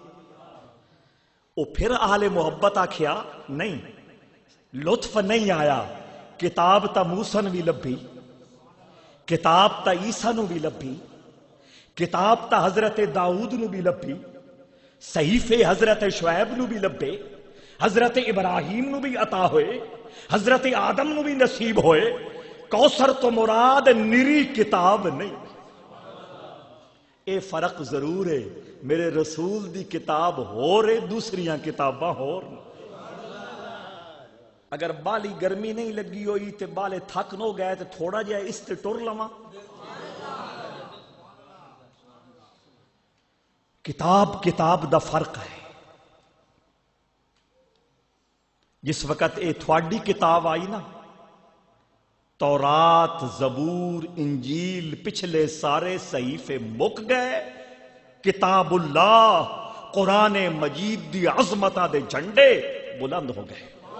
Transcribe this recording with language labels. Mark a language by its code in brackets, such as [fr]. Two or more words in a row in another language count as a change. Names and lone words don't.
[pa] وہ پھر اہل محبت آکھیا نہیں، لطف نہیں آیا، کتاب تا موسیٰ بھی لبھی، کتاب تا عیسیٰ نو بھی لبھی، کتاب تا حضرت داؤد نو بھی لبھی، صحیفے حضرت شعیب نو بھی لبے، حضرت ابراہیم نو بھی عطا ہوئے، حضرت آدم نو بھی نصیب ہوئے۔ کوثر تو مراد نری کتاب نہیں۔ اے فرق ضرور ہے، میرے رسول دی کتاب ہو رہے، دوسریاں کتاباں ہو رہے۔ اگر بالی گرمی نہیں لگی ہوئی تے بالے تھک نو گئے تے تھوڑا جہا اس تے ٹر لواں۔ کتاب کتاب دا فرق ہے۔ جس وقت اے تھوڑی کتاب آئی نا، تورات، زبور، انجیل، پچھلے سارے صحیفے مک گئے، کتاب اللہ قرآن مجید دی عظمتہ دے جھنڈے بلند ہو گئے۔